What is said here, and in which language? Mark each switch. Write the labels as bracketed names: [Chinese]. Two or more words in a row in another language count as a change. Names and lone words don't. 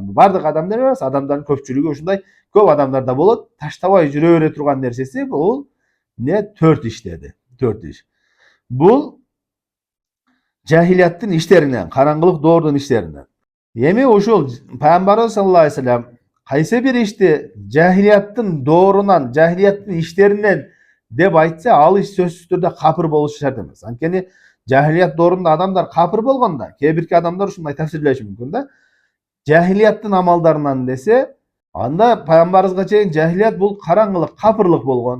[Kyrgyz] Бардык адамдар эмес, адамдардын көпчүлүгү ушундай, көп адамдарда болот, таштабай жүрө бере турган нерсеси бул не? Төрт иш деди. Төрт иш. Бул жахилияттын иштеринен, караңгылык доордун иштеринен. Эми ушул пайгамбарыбыз [Arabic] صلى الله عليه وسلم [Kyrgyz] кайсы бир ишти жахилияттын доорунан, жахилияттын иштеринен деп айтса, ал иш сөзсүз түрдө капыр болушу шарт эмес. Анткени жахилият доорунда адамдар капыр болгондо, кээ бирки адамдар ушундай тафсирлеши мүмкүн да. Жахилияттын амалдарынан десе, анда пайгамбарыбызга чейин жахилият бул караңгылык, капырлык болгон.